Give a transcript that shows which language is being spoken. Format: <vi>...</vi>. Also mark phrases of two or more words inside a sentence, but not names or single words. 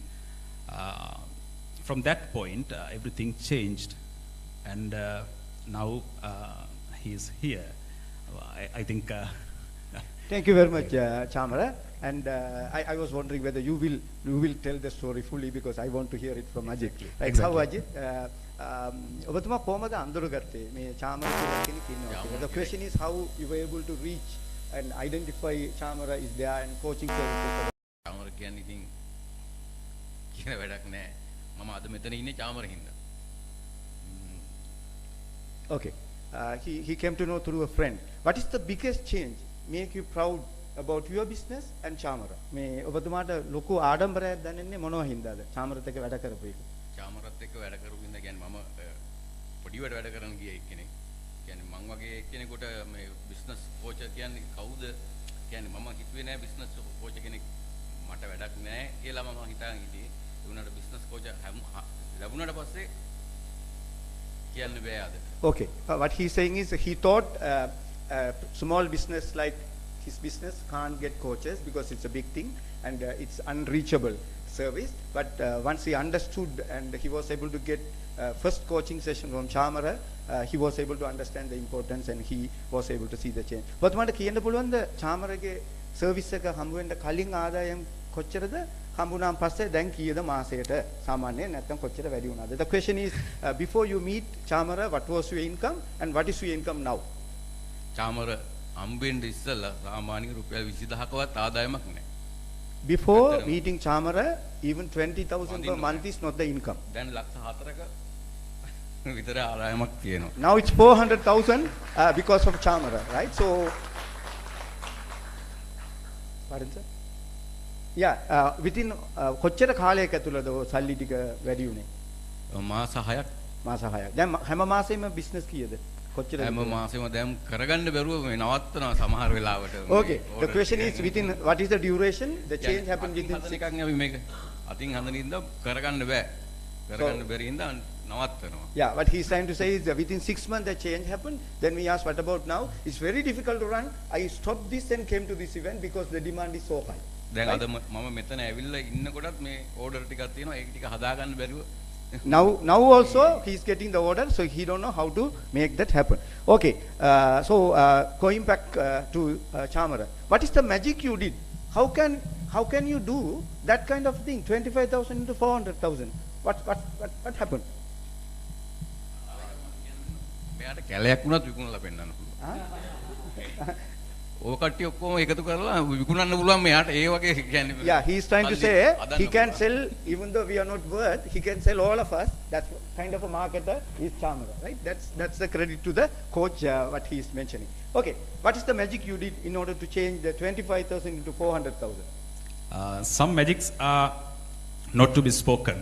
<en>From that point, everything changed, and now he's here. I think. Thank you very much, Chamara. And I was wondering whether you will tell the story fully, because I want to hear it from Ajit. Right? Exactly. How Ajit?</en> <si>ඔබතුමා කොහමද අඳුරගත්තේ මේ Chamara කියලා කෙනෙක් ඉන්නවා කියලා?</si> <en>The question is how you were able to reach and identify Chamara is there and coaching services.</en> <si>Chamara කියන්නේ ඉතින් කියන වැඩක් නෑ. මම අද මෙතන ඉන්නේ Chamara හින්දා.</si> <en>Okay. He came to know through a friend. What is the biggest change make you proud about your business and Chamara?</en> <si>මේ ඔබතුමාට ලොකු ආඩම්බරයක් දැනෙන්නේ මොනවා හින්දාද? Chamaraත් එක්ක වැඩ කරපු එක. Chamaraත් එක්ක වැඩ කරපු හින්දා කියන්නේ මම පොඩිවට වැඩ කරන්න ගිය එක්කෙනෙක්. කියන්නේ මං වගේ එක්කෙනෙකුට මේ</si> <en>business coach</en> <si>කියන්නේ කවුද? කියන්නේ මම හිතුවේ නෑ</si> <en>business coach</en> <si>කෙනෙක් මට වැඩක් නෑ කියලා මම හිතාගෙන හිටියේ. ඒ වුණාට</si> <en>business coach</en> <si>ලැබුණාට පස්සේ කියන්න බෑ අද.</si> <en>Okay. What he's saying is he thought small business like his business can't get coaches because it's a big thing and it's unreachable service. But once he understood and he was able to get first coaching session from Chamara, he was able to understand the importance and he was able to see the change.</en> <si>ඔබතුමාට කියන්න පුළුවන්ද Chamarage service එක හම්බ වෙන්න කලින් ආදායම් කොච්චරද? හම්බුනාන් පස්සේ දැන් කීයද මාසයට සාමාන්‍යයෙන් නැත්නම් කොච්චර වැඩි වුණාද?</si> <en>The question is before you meet Chamara, what was your income and what is your income now?</en> <si>Chamara හම්බෙන්න ඉස්සෙල්ලා සාමාන්‍ය රුපියල් 20000කවත් ආදායමක් නෑ.</si> <en>Before meeting Chamara, even 20,000 per month is not the income.</en> <si>දැන් ලක්ෂ 4ක විතර ආදායමක් තියෙනවා.</si> <en>Now it's 400,000 because of Chamara, right? So, pardon sir? Yeah, within</en> <si>කොච්චර කාලයක ඇතුළතද ඔය සල්ලි ටික වැඩි උනේ? මාස 6ක්. මාස 6ක්. දැන් හැම මාසෙම බිස්නස් කීයද? කොච්චර? හැම මාසෙම දැන් කරගන්න බැරුව මේ නවත්තනවා සමහර වෙලාවට.</si> <en>Okay, the question is within what is the duration? The change happened within 6</en> <si>එකක් අපි මේක අතින් හඳනින්ද කරගන්න බෑ. කරගන්න බැරි හින්දා නවත්තනවා.</si> <en>Yeah, what he's trying to say is that within 6 months the change happened. Then we asked, what about now? It's very difficult to run. I stopped this and came to this event because the demand is so high.</en> <si>දැන් අද මම මෙතන ඇවිල්ලා ඉන්නකොටත් මේ ඕඩර් ටිකක් තියෙනවා. ඒක ටික හදාගන්න බැරුව.</si> <en>Now also he's getting the order, so he don't know how to make that happen. Okay, so going back to Chamara, what is the magic you did? How can you do that kind of thing? 25,000 into 400,000. What happened?</en> <si>මෙයාට කැලයක් වුණත් විකුණලා පෙන්නන්න පුළුවන්. ඔය කට්ටිය ඔක්කොම එකතු කරලා විකුණන්න පුළුවන් මෙයාට ඒ වගේ කියන්නේ</si> <en>Yeah, he is trying to</en> <si>සල්ලි</si> <en>say</en> <si>හදන්න</si> <en>he can</en> <si>පුළුවන්.</si> <en>sell, even though we are not worth, he can sell all of us. That's kind of a marketer is Chamara, right? That's the credit to the coach, what he is mentioning. Okay, what is the magic you did in order to change the 25,000 into 400,000? Some magics are not to be spoken.</en>